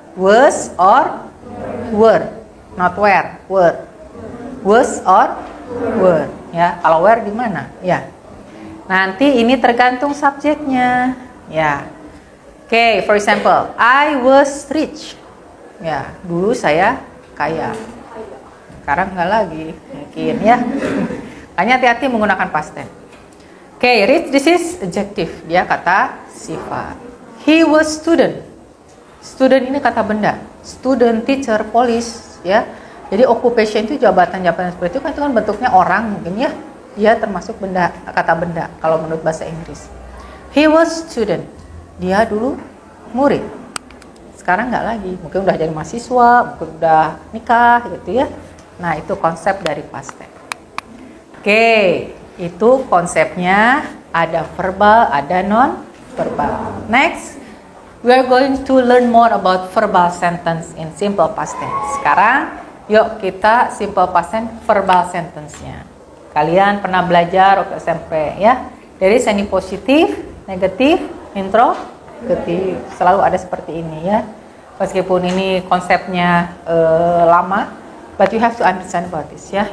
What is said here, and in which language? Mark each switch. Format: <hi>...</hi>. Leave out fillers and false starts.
<en>Was or were, not where, were.</en> <id>Was or were, ya. Kalau were di mana? Ya. Nanti ini tergantung subjeknya, ya.</id> <en>Oke, for example, I was rich.</en> <id>Ya, dulu saya kaya. Sekarang nggak lagi, mungkin ya. Hanya hati-hati menggunakan past tense. Oke, rich,</id> <en>this is adjective,</en> <id>dia kata sifat.</id> <en>He was student. Student</en> <id>ini kata benda.</id> <en>Student, teacher, police, ya.</en> <id>Jadi occupation itu jabatan-jabatan seperti itu kan bentuknya orang mungkin ya. Dia termasuk benda, kata benda kalau menurut bahasa Inggris.</id> <en>He was student.</en> <id>Dia dulu murid. Sekarang nggak lagi. Mungkin udah jadi mahasiswa, mungkin udah nikah gitu ya. Nah, itu konsep dari past tense. Oke. Itu konsepnya, ada verbal, ada non-verbal.</id> <en>Next, we are going to learn more about verbal sentence in simple past tense.</en> <id>Sekarang, yuk kita simple past tense verbal sentence-nya. Kalian pernah belajar waktu SMP ya? Dari semi positif, negatif, interrogatif. Selalu ada seperti ini ya. Meskipun ini konsepnya lama,</id> <en>but you have to understand about this</en> <id>ya.</id>